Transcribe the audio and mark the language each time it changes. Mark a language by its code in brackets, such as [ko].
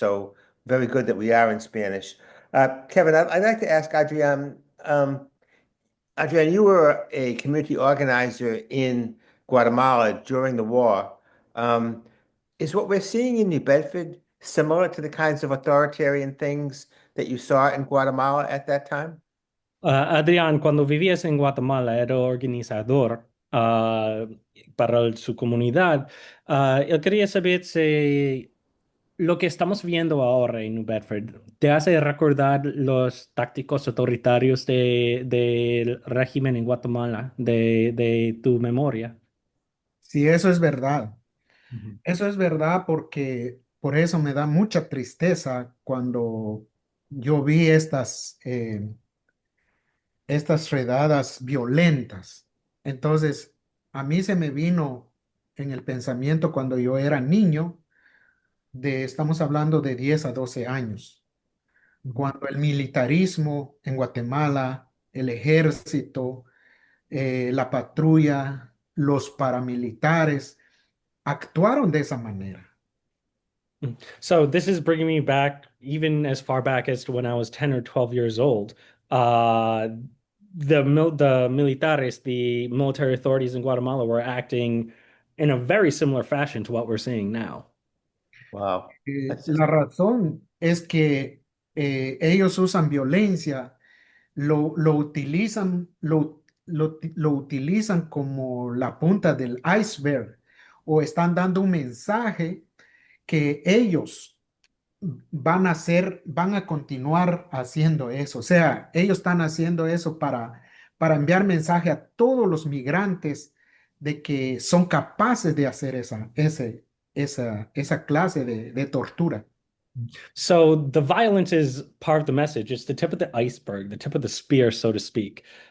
[en] So very good that we are in Spanish. Kevin, I'd like to ask Adrian. Adrian, you were a community organizer in Guatemala during the war. Is what we're seeing in New Bedford similar to the kinds of authoritarian things that you saw in Guatemala at that time? [es] Adrián, cuando vivías en Guatemala, era organizador para su comunidad. Él quería saber si lo que estamos viendo ahora en New Bedford te hace recordar los tácticos autoritarios del régimen en Guatemala, de tu memoria. Sí, eso es verdad. Ujú. Eso es verdad, porque por eso me da mucha tristeza cuando yo vi estas redadas violentas. Entonces, a mí se me vino en el pensamiento cuando yo era niño, estamos hablando de 10 a 12 años. cuando el militarismo en Guatemala, el ejército, la patrulla, los paramilitares, actuaron de esa manera. [en] So this is bringing me back even as far back as to when I was 10 or 12 years old. Uh, the militares, the military authorities in Guatemala were acting in a very similar fashion to what we're seeing now. Wow. That's [es] La razón es que ellos usan violencia, lo utilizan, lo utilizan como la punta del iceberg o están dando un mensaje que ellos van a continuar haciendo eso. O sea, ellos están haciendo eso para enviar mensaje a todos los migrantes de que son capaces de hacer esa clase de tortura. [en] So the violence is part of the message. It's the tip of the iceberg, the tip of the spear, so to speak.